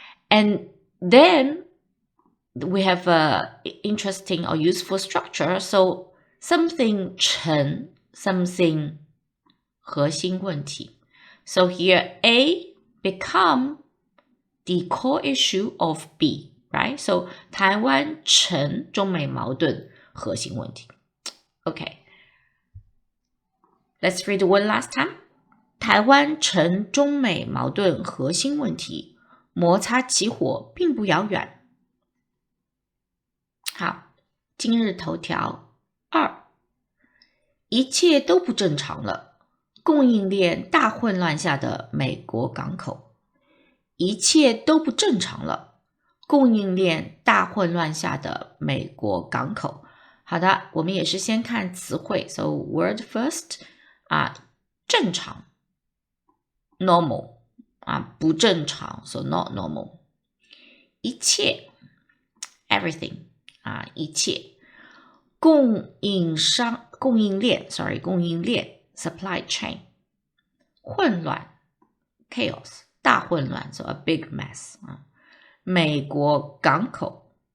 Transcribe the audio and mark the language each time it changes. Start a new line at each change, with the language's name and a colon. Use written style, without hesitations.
English: And then we have a interesting or useful structure. So something 成 something 核心问题. So here A become the core issue of B, right?
Chinese: So 台湾成中美矛盾核心问题.
English: Okay. Let's read one last time.
Chinese: 台湾成中美矛盾核心问题，摩擦起火并不遥远。好，今日头条2，一切都不正常了，供应链大混乱下的美国港口。一切都不正常了，供应链大混乱下的美国港口。好的，我们也是先看词汇 So word first 正常 normal 不正常 So not normal 一切 everything 一切供应链 supply chain 混乱 chaos 大混乱 So a big mess 美国港口